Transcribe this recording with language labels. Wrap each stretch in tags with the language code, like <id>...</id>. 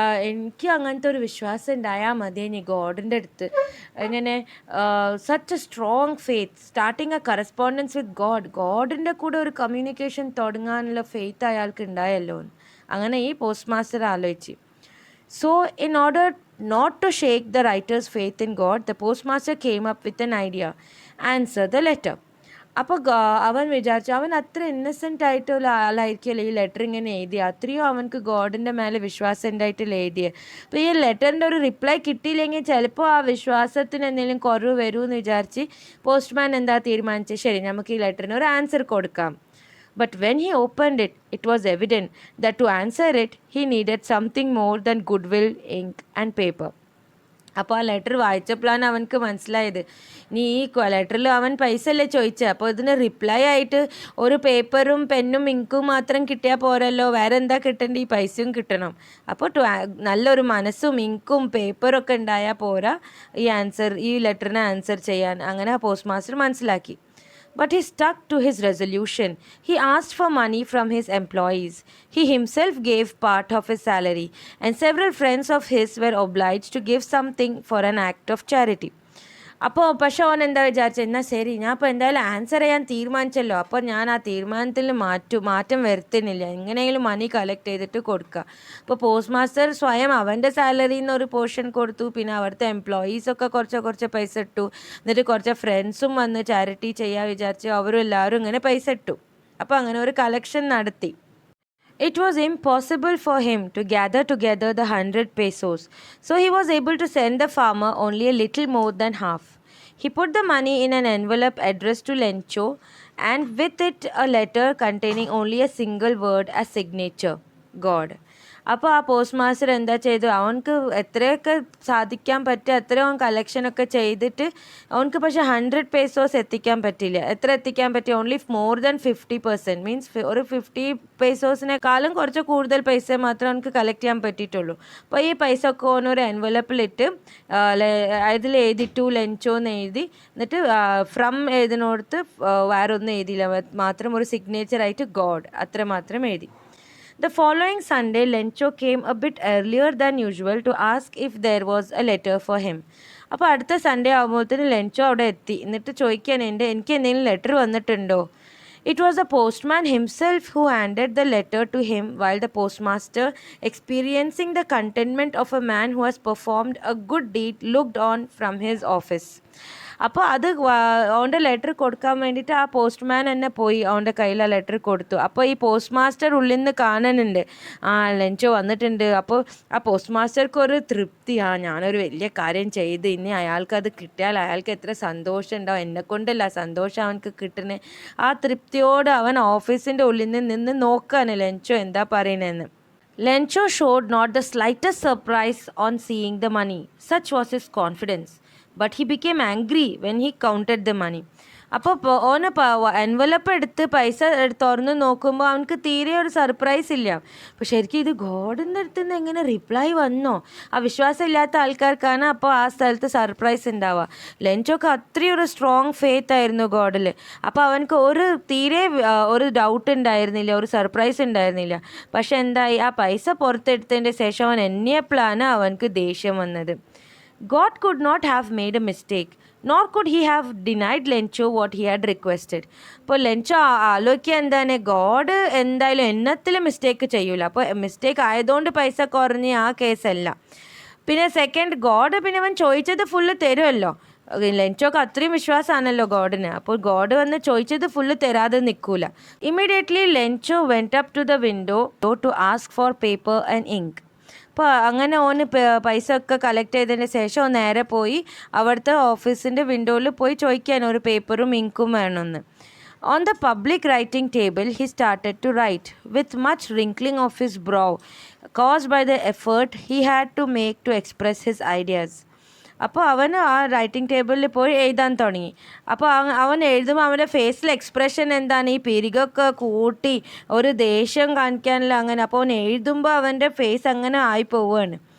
<ml>എനിക്ക് അങ്ങനത്തെ ഒരു വിശ്വാസം ഉണ്ടായാൽ മതി ഇനി ഗോഡിൻ്റെ അടുത്ത്. ഇങ്ങനെ</ml> <en>such a strong faith, starting a correspondence with</en> <ml>ഗോഡിൻ്റെ കൂടെ ഒരു കമ്മ്യൂണിക്കേഷൻ തുടങ്ങാനുള്ള ഫെയ്ത്ത് അയാൾക്ക് ഉണ്ടായല്ലോ. അങ്ങനെ ഈ പോസ്റ്റ് മാസ്റ്റർ ആലോചിച്ച്.</ml> <en>So, in order not to shake the writer's faith in God, the postmaster came up with an idea. Answer the letter.</en> <ml>അപ്പോൾ അവൻ വിചാരിച്ചു, അവൻ അത്ര ഇന്നസെൻ്റ് ആയിട്ടുള്ള ആളായിരിക്കുമല്ലോ ഈ ലെറ്റർ ഇങ്ങനെ എഴുതിയ, അത്രയും അവനക്ക് ഗോഡിൻ്റെ മേലെ വിശ്വാസം ഉണ്ടായിട്ടില്ല എഴുതിയത്. അപ്പോൾ ഈ ലെറ്ററിൻ്റെ ഒരു റിപ്ലൈ കിട്ടിയില്ലെങ്കിൽ ചിലപ്പോൾ ആ വിശ്വാസത്തിന് എന്തെങ്കിലും കുറവ് വരുമെന്ന് വിചാരിച്ച് പോസ്റ്റ്മാൻ എന്താ തീരുമാനിച്ചത്, ശരി നമുക്ക് ഈ ലെറ്ററിന് ഒരു ആൻസർ കൊടുക്കാം.</ml> <en>But when he opened it, it was evident that to answer it, he needed something more than goodwill, ink and paper.</en> <ml>അപ്പോൾ ആ ലെറ്റർ വായിച്ചപ്പോഴാണ് അവനക്ക് മനസ്സിലായത്, നീ ഈ ലെറ്ററിൽ അവൻ പൈസ അല്ലേ ചോദിച്ചത്, അപ്പോൾ ഇതിന് റിപ്ലൈ ആയിട്ട് ഒരു പേപ്പറും പെന്നും ഇങ്കും മാത്രം കിട്ടിയാൽ പോരല്ലോ, വേറെ എന്താ കിട്ടേണ്ടത്, ഈ പൈസയും കിട്ടണം. അപ്പോൾ നല്ലൊരു മനസ്സും ഇങ്കും പേപ്പറും ഒക്കെ ഉണ്ടായാൽ പോരാ ഈ ലെറ്ററിനെ ആൻസർ ചെയ്യാൻ. അങ്ങനെ ആ പോസ്റ്റ് മാസ്റ്റർ മനസ്സിലാക്കി.</ml> <en>But he stuck to his resolution. He asked for money from his employees. He himself gave part of his salary, and several friends of his were obliged to give something for an act of charity.</en> <ml>അപ്പോൾ പക്ഷെ അവൻ എന്താ വിചാരിച്ചത്, എന്നാൽ ശരി ഞാൻ അപ്പോൾ എന്തായാലും ആൻസർ ചെയ്യാൻ തീരുമാനിച്ചല്ലോ, അപ്പോൾ ഞാൻ ആ തീരുമാനത്തിൽ മാറ്റം വരുത്തുന്നില്ല, എങ്ങനെയെങ്കിലും മണി കളക്ട് ചെയ്തിട്ട് കൊടുക്കുക. അപ്പോൾ പോസ്റ്റ് മാസ്റ്റർ സ്വയം അവൻ്റെ സാലറിയിൽ നിന്ന് ഒരു പോർഷൻ കൊടുത്തു, പിന്നെ അവിടുത്തെ എംപ്ലോയീസൊക്കെ കുറച്ച് പൈസ ഇട്ടു, എന്നിട്ട് കുറച്ച് ഫ്രണ്ട്സും വന്ന് ചാരിറ്റി ചെയ്യാൻ വിചാരിച്ചു, അവരും എല്ലാവരും ഇങ്ങനെ പൈസ ഇട്ടു. അപ്പോൾ അങ്ങനെ ഒരു കളക്ഷൻ നടത്തി.</ml> <en>It was impossible for him to gather together the 100 pesos, so he was able to send the farmer only a little more than half. He put the money in an envelope addressed to Lencho, and with it a letter containing only a single word as signature, God.</en> <ml>അപ്പോൾ ആ post master എന്താ ചെയ്തു, അവനക്ക് എത്രയൊക്കെ സാധിക്കാൻ പറ്റുക അത്രയും അവൻ കളക്ഷനൊക്കെ ചെയ്തിട്ട് അവനക്ക് പക്ഷേ 100 pesos എത്തിക്കാൻ പറ്റില്ല. എത്ര എത്തിക്കാൻ പറ്റി,</ml> <en>only more than 50%,</en> <ml>മീൻസ് ഒരു 50 pesosനേക്കാളും കുറച്ച് കൂടുതൽ പൈസ മാത്രമേ അവനക്ക് കളക്ട് ചെയ്യാൻ പറ്റിയിട്ടുള്ളൂ. അപ്പോൾ ഈ പൈസ ഒക്കെ ഓനൊരു എൻവലപ്പിലിട്ട് അതിൽ എഴുതിട്ടു ലെൻച്ചോ എന്ന് എഴുതി, എന്നിട്ട് ഫ്രം എഴുതിനോടത്ത് വേറെ ഒന്നും എഴുതിയില്ല, മാത്രം ഒരു സിഗ്നേച്ചറായിട്ട് ഗോഡ് അത്ര മാത്രം എഴുതി.</ml> <en>The following Sunday, Lencho came a bit earlier than usual to ask if there was a letter for him.</en> <ml>അപ്പോൾ അടുത്ത സൺഡേ ആകുമ്പോഴത്തേന് ലെൻച്ചോ അവിടെ എത്തി, എന്നിട്ട് ചോദിക്കാൻ എനിക്ക് എന്തെങ്കിലും ലെറ്റർ വന്നിട്ടുണ്ടോ.</ml> <en>It was the postman himself who handed the letter to him, while the postmaster, experiencing the contentment of a man who has performed a good deed, looked on from his office.</en> <ml>അപ്പോൾ അത് അവൻ്റെ letter കൊടുക്കാൻ വേണ്ടിയിട്ട് ആ postman തന്നെ പോയി അവൻ്റെ കയ്യിൽ ആ ലെറ്റർ കൊടുത്തു. അപ്പോൾ ഈ പോസ്റ്റ് മാസ്റ്റർ ഉള്ളിൽ നിന്ന് കാണുന്നുണ്ട്, ആ ലെൻച്ചോ വന്നിട്ടുണ്ട്. അപ്പോൾ ആ പോസ്റ്റ് മാസ്റ്റർക്ക് ഒരു തൃപ്തി, ഞാനൊരു വലിയ കാര്യം ചെയ്ത്, ഇനി അയാൾക്കത് കിട്ടിയാൽ അയാൾക്ക് എത്ര സന്തോഷം ഉണ്ടാവും, എന്നെക്കൊണ്ടല്ല സന്തോഷം അവനക്ക് കിട്ടുന്നത്. ആ തൃപ്തിയോട് അവൻ ഓഫീസിൻ്റെ ഉള്ളിൽ നിന്ന് നോക്കുകയാണ് ലെൻച്ചോ എന്താ പറയുന്നതെന്ന്.</ml> <en>Lencho showed not the slightest surprise on seeing the money. Such was his confidence. But he became angry when he counted the money.</en> <ml>അപ്പോൾ ഓന് എൻവലപ്പ് എടുത്ത് പൈസ തുറന്ന് നോക്കുമ്പോൾ അവനക്ക് തീരെ ഒരു സർപ്രൈസ് ഇല്ല. അപ്പോൾ ശരിക്കും ഇത് ഗോഡിൻ്റെ അടുത്ത് നിന്ന് എങ്ങനെ റിപ്ലൈ വന്നോ, ആ വിശ്വാസം ഇല്ലാത്ത ആൾക്കാർക്കാണ് അപ്പോൾ ആ സ്ഥലത്ത് സർപ്രൈസ് ഉണ്ടാവുക. ലെൻച്ചോക്ക് അത്രയും ഒരു സ്ട്രോങ് ഫെയ്ത്ത് ആയിരുന്നു ഗോഡിൽ. അപ്പോൾ അവനക്ക് തീരെ ഒരു ഡൗട്ട് ഉണ്ടായിരുന്നില്ല, ഒരു സർപ്രൈസ് ഉണ്ടായിരുന്നില്ല. പക്ഷെ എന്തായി, ആ പൈസ പുറത്തെടുത്തതിൻ്റെ ശേഷം അവൻ എണ്ണിയപ്പോഴാണ് അവനക്ക് ദേഷ്യം വന്നത്.</ml> <en>God could not have made a mistake, nor could he have denied Lencho what he had requested.</en> <ml>അപ്പോൾ ലെൻച്ചോ ആലോചിക്കുക എന്താണ്, ഗോഡ് എന്തായാലും എണ്ണത്തിൽ മിസ്റ്റേക്ക് ചെയ്യൂല, അപ്പോൾ മിസ്റ്റേക്ക് ആയതുകൊണ്ട് പൈസ കുറഞ്ഞ് ആ കേസല്ല. പിന്നെ സെക്കൻഡ്, ഗോഡ് പിന്നെ അവൻ ചോദിച്ചത് ഫുള്ള് തരുമല്ലോ. ലെൻച്ചോക്ക് അത്രയും വിശ്വാസമാണല്ലോ ഗോഡിന്, അപ്പോൾ ഗോഡ് വന്ന് ചോദിച്ചത് ഫുള്ള് തരാതെ നിൽക്കൂല.</ml> <en>Immediately Lencho went up to the window to ask for paper and ink.</en> <ml>അപ്പോൾ അങ്ങനെ ഓന് പൈസ ഒക്കെ കളക്ട് ചെയ്തതിന് ശേഷം നേരെ പോയി അവിടുത്തെ ഓഫീസിൻ്റെ വിൻഡോയിൽ പോയി ചോദിക്കാൻ ഒരു പേപ്പറും ഇങ്കും വേണമെന്ന്.</ml> <en>On the public writing table, he started to write, with much wrinkling of his brow, caused by the effort he had to make to express his ideas.</en> <ml>അപ്പോൾ അവൻ ആ റൈറ്റിംഗ് ടേബിളിൽ പോയി എഴുതാൻ തുടങ്ങി. അപ്പോൾ അവൻ എഴുതുമ്പോൾ അവൻ്റെ ഫേസിൽ എക്സ്പ്രഷൻ എന്താണ്, ഈ പിരികൊക്കെ കൂട്ടി ഒരു ദേഷ്യം കാണിക്കാനില്ല അങ്ങനെ. അപ്പോൾ അവൻ എഴുതുമ്പോൾ അവൻ്റെ ഫേസ് അങ്ങനെ ആയി പോവുകയാണ്.</ml>